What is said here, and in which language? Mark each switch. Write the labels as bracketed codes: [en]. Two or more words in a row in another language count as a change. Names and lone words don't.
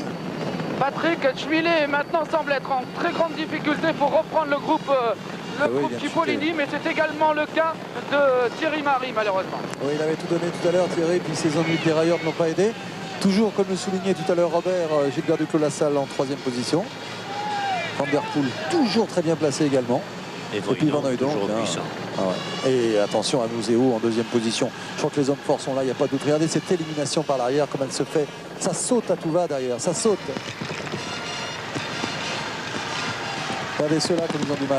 [fr] Patrick Schmilé maintenant semble être en très grande difficulté pour reprendre le groupe Cipollini, mais c'est également le cas de Thierry Marie malheureusement. Oui, il avait tout donné tout à l'heure Thierry, puis ses ennuis de dérailleurs ne l'ont pas aidé. Toujours, comme le soulignait tout à l'heure Robert, Gilbert Duclos-Lassalle en 3e position. Van der Poel toujours très bien placé également. Et puis Van Hooijdonk, toujours puissant. Et attention à Museeuw en 2e position. Je crois que les hommes forts sont là, il n'y a pas de doute. Regardez cette élimination par l'arrière, comme elle se fait. Ça saute à tout va derrière, ça saute. Regardez ceux-là comme ils ont du mal.